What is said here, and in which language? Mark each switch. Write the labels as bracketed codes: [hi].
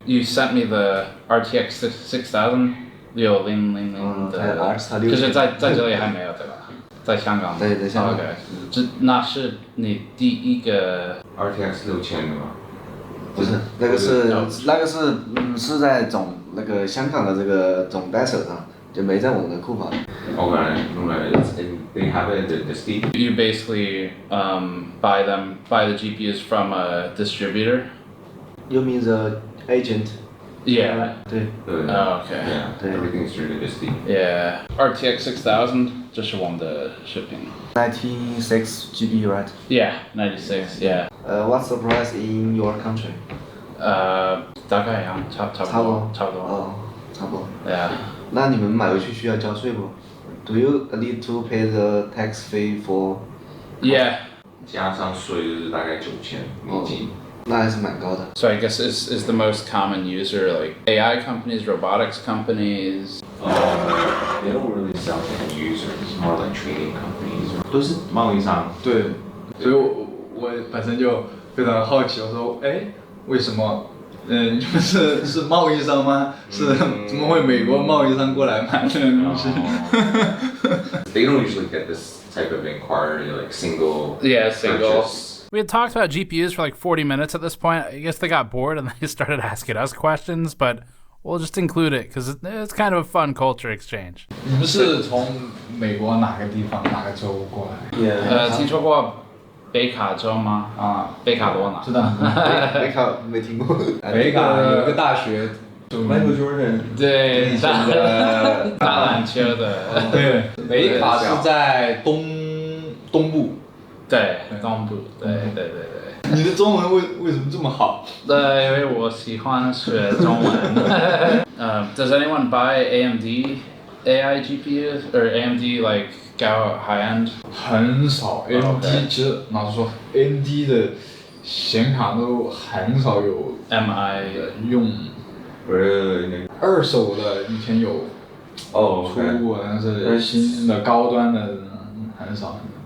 [en] You sent me the RTX 6000 [zh] 6000的，可是在这里还没有对吧？在香港。对，在香港。 OK， 那是你第一个 RTX 6000的吗？不是，那个是在那个香港的这个总代手上，就没在我们的库房。 [en] Okay, they have it at the Steve. You basically buy the GPUs from a distributor. You mean the agent? Yeah. [zh] 对。 [en] Oh, okay. Everything is really steep. Yeah. [zh] RTX 6000, 这是我们的视频。 [en] 96 GB, right? Yeah, 96. Yeah. What's the price in your country? [zh] 大概呀，差不多。差不多。 [en] Yeah. [zh] 那你们买回去需要交税不 ？ [en] Do you need to pay the tax fee for? Yeah. [zh] 加上税就是大概$9000。那还是蛮高的。 [en] So I guess is the most common user like AI companies, robotics companies? They don't really sell to end users, more like trading companies. [zh] 都是贸易商。对，所以我本身就非常好奇，我说，哎，为什么？你们是贸易商吗？是怎么会美国贸易商过来买这个东西 [en] They don't usually get this type of inquiry, like single. Yeah, single. Purchase. We had talked about GPUs for like 40 minutes at this point. I guess they got bored and they started asking us questions, but we'll just include it because it's kind of a fun culture exchange. [zh] 你们是从美国哪个地方哪个州过来？听说过北卡州吗？啊，北卡罗纳。知道。北卡没听过。北卡有个大学。Michael Jordan。对，打篮球的。对，北卡是在东部。对，东部。对。你的中文为什么这么好？因为我喜欢学中文。 [en] Does anyone buy AMD AI GPUs or AMD like go high end? [zh] 很少 ，AMD 其实老实说 ，AMD 的显卡都很少有 MI 用。二手的以前有出过，但是新的高端的很少。